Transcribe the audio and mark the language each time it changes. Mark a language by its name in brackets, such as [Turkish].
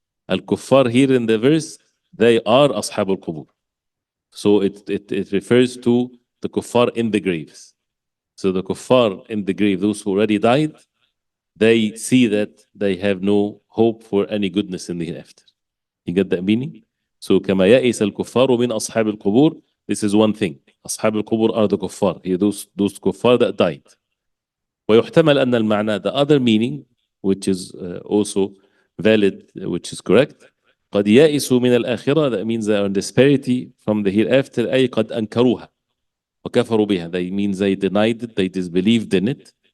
[English] Al-kuffar here in the verse, they are [Arabic] أصحاب القبور. [English] So it refers to the kuffar in the graves. So the kuffar in the grave, those who already died, they see that they have no hope for any goodness in the hereafter. You get that meaning? So [Arabic] كما يئس الكفار من أصحاب القبور, [English] this is one thing. [Arabic] أصحاب القبور [English] are the kuffar. Here those kuffar that died. [Arabic] ويحتمل أن المعنى, [English] the other meaning, which is also valid, which is correct, [Arabic] قد يئسوا من الآخرة, [English] that means they are in disparity from the hereafter, [Arabic] أي قد أنكروها وكفروا بها, [English] that means they denied it, they disbelieved in it.